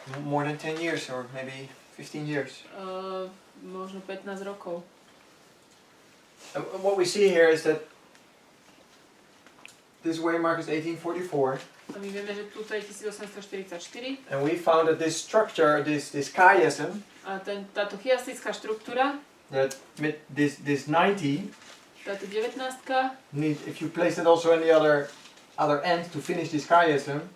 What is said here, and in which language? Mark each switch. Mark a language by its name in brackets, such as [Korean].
[English] More than 10 years or maybe 15 years. [Slovak] Možno 15 rokov. [English] And what we see here is that this waymark is 1844. [Slovak] A my vieme, že tuto je 1844. [English] And we found that this structure, this chiasm, [Slovak] A táto chiastická štruktúra, [English] that this 90, [Slovak] táto 19, [English] if you place it also in the other end to finish this chiasm,